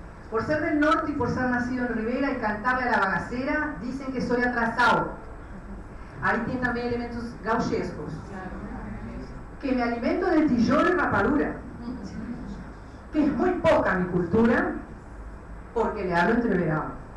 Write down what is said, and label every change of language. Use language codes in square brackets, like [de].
[es] Por ser del norte y por ser nacido en Rivera y cantarle a la bagaceira, dicen que soy atrasado. [pt] Aí tem também elementos gauchescos. [es] Que me alimento de tijolo y rapadura. Que es muy poca mi cultura, porque le hablo entreverado.